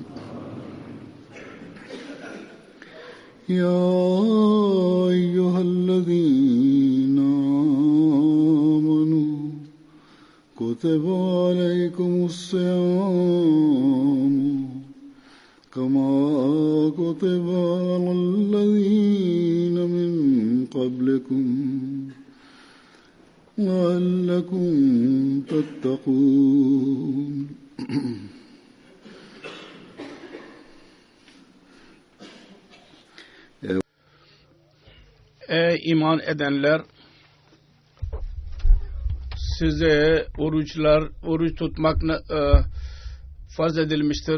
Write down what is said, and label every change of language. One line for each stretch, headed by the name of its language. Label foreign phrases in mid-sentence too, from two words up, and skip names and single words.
Arabic: يا أيها الذين آمنوا كتب عليكم الصيام كما كتب على الذين من قبلكم لعلكم تتقون.
Turkish: Ey iman edenler, size oruç tutmak farz edilmiştir.